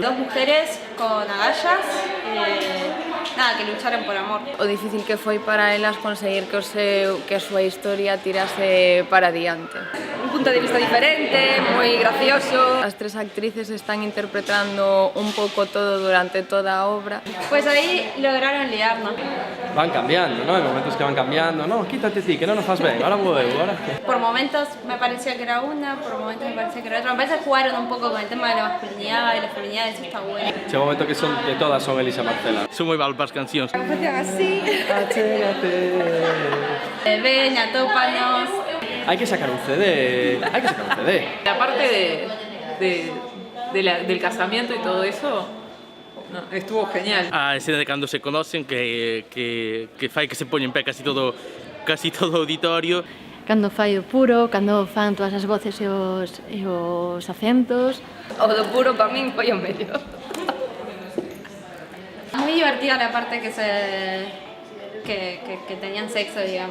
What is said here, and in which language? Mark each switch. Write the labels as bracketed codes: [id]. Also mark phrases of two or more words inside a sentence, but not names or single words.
[es] Dos mujeres con agallas, que lucharon por amor. [gl] O difícil que foi para elas conseguir que a súa historia tirase para diante. Un punto de vista diferente, moi gracioso. As tres actrices están interpretando un pouco todo durante toda a obra. [es] Pues ahí lograron liarnos. Van cambiando, ¿no? Hay momentos que van cambiando. No, [gl] quítate ti, que no nos faz ben, ahora vou eu, [es] ahora. Por momentos me parecía que era una, por momentos me parecía que era otra. Me parece que jugaron un poco con el tema de la masculinidad y la feminidad, eso está bueno. [gl] Chega un momento que todas son Elisa Marcela. Son moi mal para as cancións. Facían así. Achégate. Ven, atópanos. Hai que sacar un CD, [es] hay que sacar un CD. La parte del casamiento y todo eso, no, estuvo genial. [gl] A escena de cando se conocen que fai que se poña en pé casi todo o auditorio. Cando fai o puro, cando fan todas as voces e os acentos. O do puro para min foi o mellor. [es] Muy divertida la parte que tenían sexo, digamos.